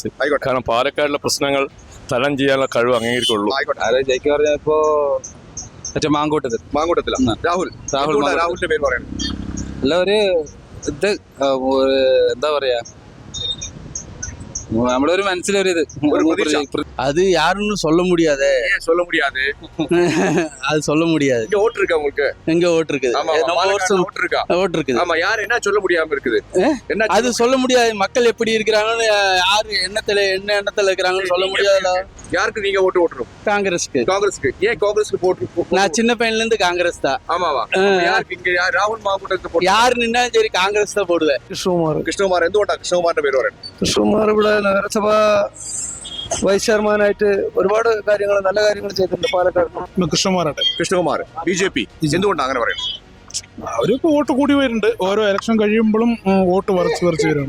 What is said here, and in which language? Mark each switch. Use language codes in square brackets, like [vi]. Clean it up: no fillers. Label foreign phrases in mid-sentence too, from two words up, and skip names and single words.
[ml] കാരണം പാലക്കാടിലെ പ്രശ്നങ്ങൾ തരണം ചെയ്യാനുള്ള കഴിവ് അംഗീകരിക്കുള്ളൂ. ആരെ ജയിക്കുക പറഞ്ഞാൽ ഇപ്പോ മറ്റേ മാങ്കോട്ടത്തിൽ. മാങ്കൂട്ടത്തിലാണ്. രാഹുൽ രാഹുൽ എന്തുകൊണ്ടാ മാങ്കൂട്ടത്തിൽ. രാഹുലിന്റെ പേര് പറയുന്നത്? അല്ല ഒരു ഇത് എന്താ പറയാ, നമ്മുടെ ഒരു മനസ്സിലൊരു ഇത് ഒരു പ്രതീക്ഷ. [ta] அது யாருன்னு சொல்ல முடியாது. ஏன் சொல்ல முடியாது? அது சொல்ல முடியாது. இங்க ஓட்டு இருக்கா உங்களுக்கு? எங்க ஓட்டு இருக்குது? ஆமா, நம்ம பாலக்காடுல ஓட்டு இருக்கா? ஓட்டு இருக்குது. ஆமா, யார் என்ன சொல்ல முடியாம இருக்குது? என்ன அது சொல்ல முடியாது. மக்கள் எப்படி இருக்கிறாங்கன்னு, யாரு என்ன எண்ணத்துல இருக்கிறாங்கன்னு சொல்ல முடியாதுல. யாருக்கு நீங்க ஓட்டு ஓட்டுறோம்? காங்கிரஸ்க்கு. காங்கிரஸ்க்கு. ஏன் காங்கிரஸ்க்கு போட்டு? நான் சின்ன பையன்ல இருந்து காங்கிரஸ் தான். ஆமாவா? யாருக்கு இங்க ராகுல் மாவட்டத்துக்கு போட்டு? யாரு நின்னாலும் சரி காங்கிரஸ் தான் போடுவேன். [ml] കൃഷ്ണകുമാർ. എന്തുകൊണ്ടാ കൃഷ്ണകുമാറിന്റെ പേര് പറയുന്നത്? കൃഷ്ണകുമാർ ഇവിടെ നഗരസഭ വൈസ് ചെയർമാനായിട്ട് ഒരുപാട് കാര്യങ്ങൾ, നല്ല കാര്യങ്ങൾ ചെയ്തിട്ടുണ്ട് പാലക്കാട്. കൃഷ്ണകുമാറാട്ടെ. കൃഷ്ണകുമാർ ബി.ജെ.പി. എന്തുകൊണ്ടാണ് അങ്ങനെ പറയുന്നത്? അവർക്ക് വോട്ട് കൂടി വരുന്നുണ്ട്. ഓരോ ഇലക്ഷൻ കഴിയുമ്പോഴും വോട്ട് കുറച്ച് വരുന്നുണ്ട്.